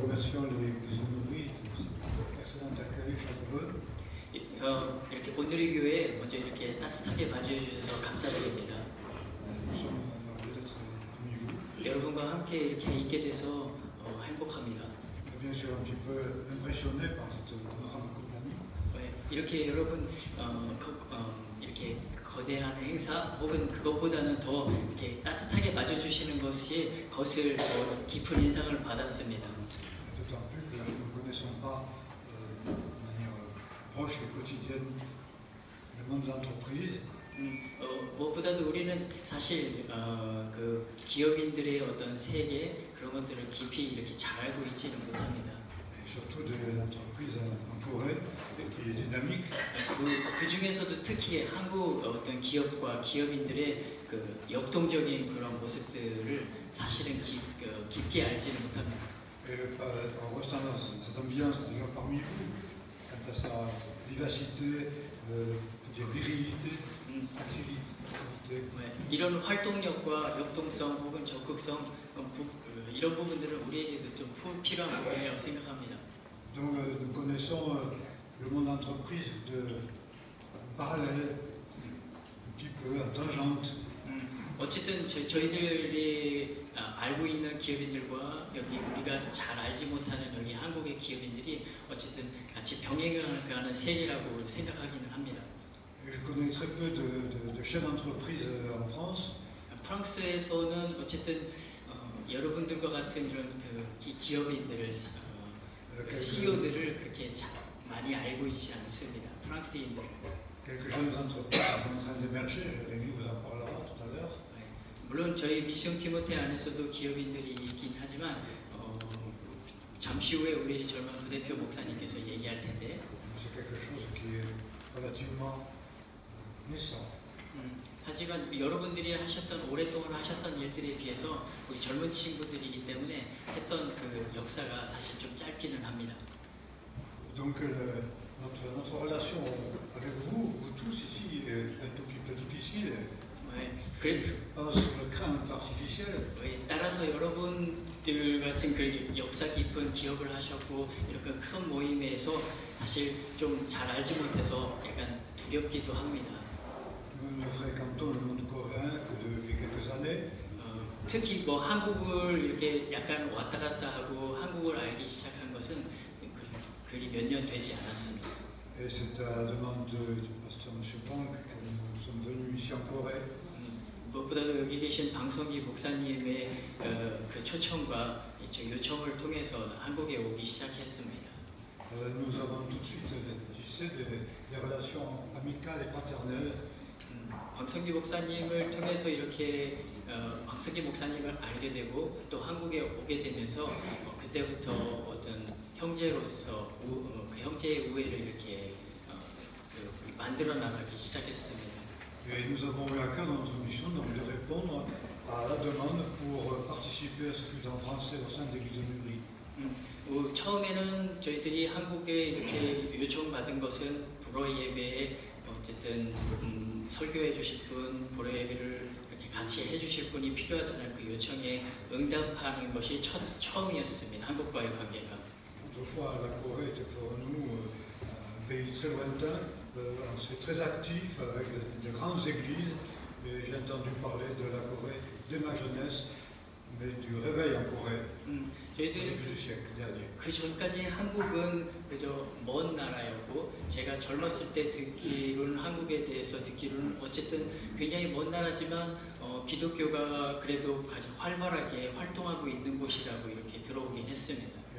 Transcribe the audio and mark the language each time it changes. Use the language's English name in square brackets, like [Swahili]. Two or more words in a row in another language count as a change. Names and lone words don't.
[French] remercions les honoris pour l'excellent accueil chaleureux. [Korean] 이렇게 온누리 교회 먼저 이렇게 따뜻하게 맞이해 주셔서 감사드립니다. [French] Nous sommes heureux d'être parmi vous. [Korean] 여러분과 함께 이렇게 있게 돼서 행복합니다. [French] Bien sûr, un petit peu impressionné par cette honorable compagnie. [Korean] 이렇게 여러분 이렇게 거대한 행사 혹은 그것보다는 더 이렇게 따뜻하게 맞아주시는 것이 것을 더 깊은 인상을 받았습니다. [French] D'autant plus que nous ne connaissons pas de manière proche et quotidienne le monde de l'entreprise. [Korean] 무엇보다도 우리는 사실 그 기업인들의 어떤 세계 그런 것들을 깊이 이렇게 잘 알고 있지는 못합니다. [French] Surtout de l'entreprise en Corée qui est dynamique. [Korean] 그 중에서도 특히 한국 어떤 기업과 기업인들의 그 역동적인 그런 모습들을 사실은 깊게 알지는 못합니다. [French] En restant dans cette ambiance d'ailleurs parmi vous, quant à sa vivacité, virilité, activité. [Korean] 이런 활동력과 역동성 혹은 적극성 이런 부분들은 우리에게도 좀 필요한 부분이라고 생각합니다. [French] Donc nous connaissons le monde d'entreprise de parallèle, un petit peu en tangente. [Korean] 어쨌든 저희들이 알고 있는 기업인들과 여기 우리가 잘 알지 못하는 여기 한국의 기업인들이 어쨌든 같이 병행하는 세계라고 생각하기는 합니다. [French] Je connais très peu de chefs d'entreprise en France. [Korean] 프랑스에서는 어쨌든 여러분들과 같은 이런 기업인들을 CEO들을 그렇게 많이 알고 있지 않습니다. 프랑스인들. [French] Quelques jeunes entreprises sont en train d'émerger. Jérémy vous en parlera tout à l'heure. [Korean] 물론 저희 미션 티모테 안에서도 기업인들이 있긴 하지만 잠시 후에 우리 젊은 부대표 목사님께서 얘기할 텐데. [French] C'est quelque chose qui est relativement naissant. [Korean] 하지만 여러분들이 하셨던 오랫동안 하셨던 일들에 비해서 우리 젊은 친구들이기 때문에 했던 그 역사가 사실 좀 짧기는 합니다. [French] Donc notre relation avec vous tous ici est un tout petit peu difficile. Je pense sur le crainte artificielle. [Korean] 따라서 여러분들 같은 그 역사 깊은 기업을 하셨고 이렇게 큰 모임에서 사실 좀 잘 알지 못해서 약간 두렵기도 합니다. [French] Nous ne fréquentons le monde coréen que depuis quelques années. [Korean] 특히 뭐 한국을 이렇게 약간 왔다 갔다 하고 한국을 알기 시작한 것은 그리 몇 년 되지 않았습니다. [French] Et c'est à la demande du pasteur M. Pang que nous sommes venus ici en Corée. [Korean] 무엇보다도 여기 계신 방성기 목사님의 그 초청과 요청을 통해서 한국에 오기 시작했습니다. [French] Nous avons tout de suite des relations amicales et fraternelles. [Korean] 방성기 목사님을 통해서 이렇게 방성기 목사님을 알게 되고 또 한국에 오게 되면서 그때부터 어떤 형제로서 그 형제의 우애를 이렇게 만들어 나가기 시작했습니다. [French] Et nous avons eu à cœur dans notre mission donc de répondre à la demande pour participer à ce culte en français au sein de l'église de Nuri. [Korean] 처음에는 저희들이 한국에 이렇게 요청받은 것은 불어 예배에 어쨌든 설교해 주실 분, 불어 예배를 이렇게 같이 해주실 분이 필요하다는 그 요청에 응답하는 것이 처음이었습니다. 한국과의 관계가. [French] Autrefois, la Corée était pour nous un pays très lointain, c'est très actif avec de grandes églises. Et j'ai entendu parler de la Corée dès ma jeunesse, mais du réveil en Corée. [Korean] 저희들 그 전까지 한국은 그저 먼 나라였고 제가 젊었을 때 듣기로는 한국에 대해서 듣기로는 어쨌든 굉장히 먼 나라지만 기독교가 그래도 가장 활발하게 활동하고 있는 곳이라고 이렇게 들어오긴 했습니다.